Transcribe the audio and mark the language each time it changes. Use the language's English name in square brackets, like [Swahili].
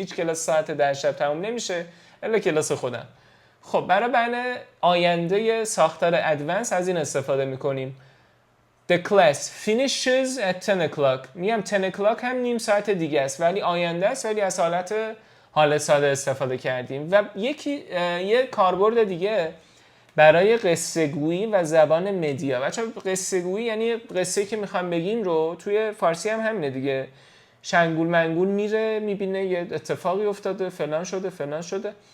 [Persian] هیچ کلاس ساعت 10 شب تموم نمیشه الا کلاس خودم. خب برای بیان آینده ساختار ادوانس از این استفاده میکنیم. [English] The class finishes at 10 o'clock. [Persian] میگم 10 o'clock هم نیم ساعت دیگه است ولی آینده است، ولی از حالت حال ساده استفاده کردیم. و یه کاربرد دیگه برای قصه گویی و زبان مدیا. بچه‌ها قصه گویی یعنی قصه‌ای که میخوام بگیم رو، توی فارسی هم همینه دیگه، شنگول منگول میره میبینه یه اتفاقی افتاده، فلان شده.